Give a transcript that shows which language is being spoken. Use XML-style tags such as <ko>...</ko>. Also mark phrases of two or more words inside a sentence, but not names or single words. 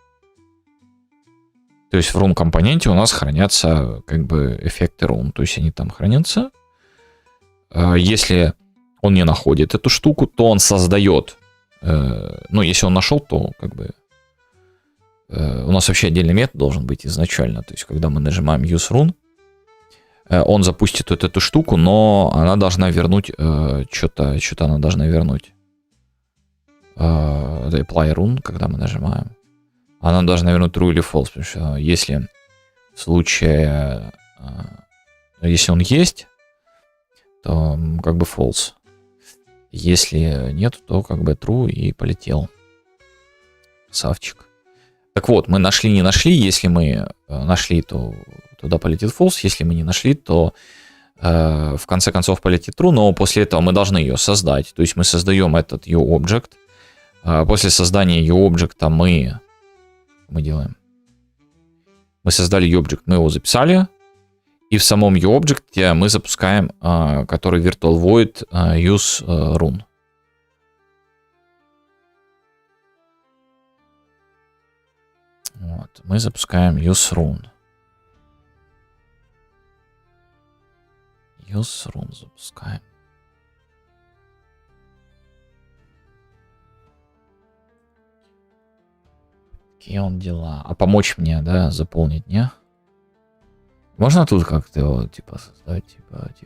<ru>То есть в run компоненте у нас хранятся как бы эффекты run. То есть они там хранятся. Если он не находит эту штуку, то он создает. Ну, если он нашел, то как бы у нас вообще отдельный метод должен быть изначально. То есть, когда мы нажимаем use run, он запустит вот эту штуку, но она должна вернуть что-то она должна вернуть. Apply run, когда мы нажимаем, она должна вернуть true или false, потому что если в случае, если он есть, то как бы false. Если нет, то как бы true и полетел. Красавчик. Так вот, мы нашли, не нашли. Если мы нашли, то туда полетит false. Если мы не нашли, то в конце концов полетит true. Но после этого мы должны ее создать. То есть мы создаем этот uObject. После создания uObject мы делаем. Мы создали uObject, мы его записали. И в самом uObject мы запускаем, который virtual void use run. Вот, мы запускаем use run. Use run запускаем. Какие он дела? А помочь мне, да, заполнить, не? Можно тут как-то его, типа, создать, типа.</ru>